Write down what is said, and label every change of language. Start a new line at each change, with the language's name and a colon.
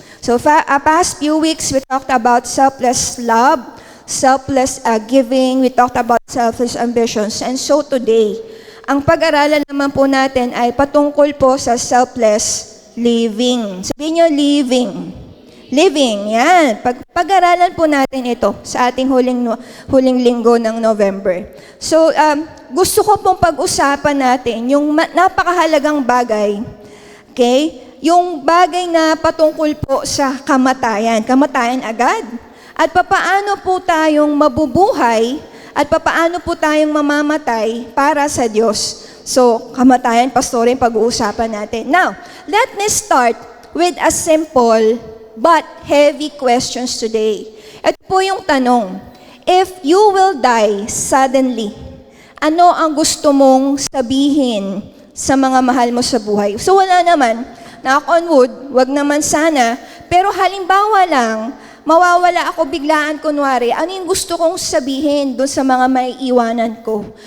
English: So, past few weeks, we talked about selfless love, selfless giving, we talked about selfless ambitions. And so today,
Filipino: ang pag-aralan naman po natin ay patungkol po sa selfless living. Sabihin nyo, living. Living, yan. Pag-aralan po natin ito sa ating huling linggo ng November. So, gusto ko pong pag-usapan natin yung napakahalagang bagay, okay? Yung bagay na patungkol po sa kamatayan. Kamatayan agad. At papaano po tayong mabubuhay at papaano po tayong mamamatay para sa Diyos. So, kamatayan, pastorin, pag-uusapan natin.
English: Now, let me start with a simple but heavy questions today.
Filipino: Ito po yung tanong.
English: If you will die suddenly,
Filipino: ano ang gusto mong sabihin sa mga mahal mo sa buhay? So wala naman,
English: knock on wood,
Filipino: wag naman sana, pero halimbawa lang, mawawala ako biglaan kunwari, ano yung gusto kong sabihin doon sa mga maiiwanan ko?